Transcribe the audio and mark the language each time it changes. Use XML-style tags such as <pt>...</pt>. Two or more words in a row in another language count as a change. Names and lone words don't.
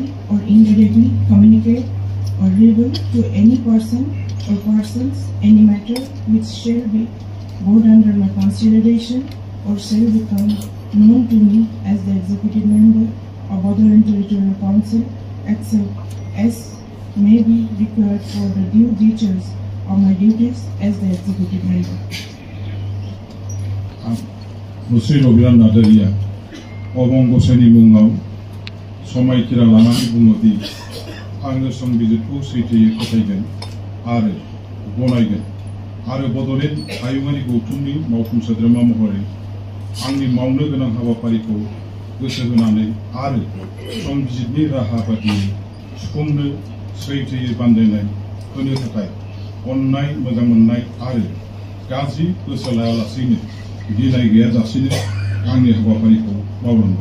<en>or indirectly communicate or reveal to any person or persons any matter which shall be brought under my consideration or shall become known to me as the executive member of Boroland Territorial Council, except as may be required for the due discharge of my duties as the executive member.</en> <brx>मुस्रि रबिराम नार्जारिया अबं गसाइनि मुङाव समायखिरा लानानै बुङोदि आङो संबिजिरखौ सैथोयै फोथायगोन आरो गनायगोन आरो बड'लेण्ड हायुङारि गौथुमनि मावफुं सोद्रोमा महरै आंनि मावनो गोनां हाबाफारिखौ गोसो होनानै आरो संबिजिरनि राहा बायदियै सुफुंनो सैथोयै बानजायनाय होनो थाखाय अननाय मोजां मोननाय आरो गाज्रि गोसो लायालासेनो गिनाय गैयाजासेनो आंनि हाबाफारिखौ मावलांगोन।</brx>